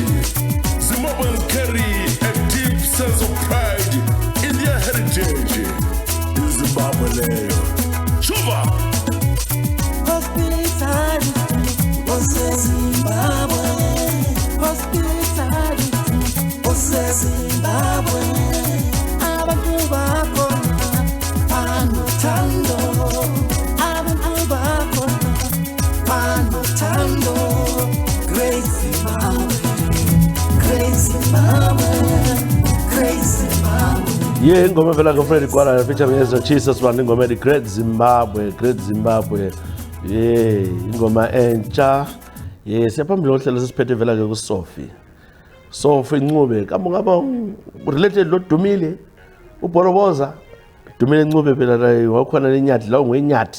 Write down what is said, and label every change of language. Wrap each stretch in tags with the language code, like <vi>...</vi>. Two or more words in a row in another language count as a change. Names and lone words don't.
<en>Zimbabweans carry a deep sense of pride in their heritage. In Zimbabwe, Chuba! Hospitality, Zimbabwe. Hospitality, Zimbabwe.</en> <nd>Abantu bakhona banothando. Abantu bakhona banothando.</nd> <en>Great Zimbabwe, great Zimbabwe, great Zimbabwe.</en> <nd>Yeah, ingoma vela kaFred Kwala</nd> <en>featuring Ezra Jesus band</en> <nd>ingoma ethi Great Zimbabwe, Great Zimbabwe. Yeah, ingoma entsha. Yeah, siyaphambili ngohlelo sesiphethe vela ke kuSophie. Sophie Ncube, kambe ngaba related lo Dumile, uBhoroboza. Dumile Ncube phela la wakhona leNyathi la ungeNyathi.</nd>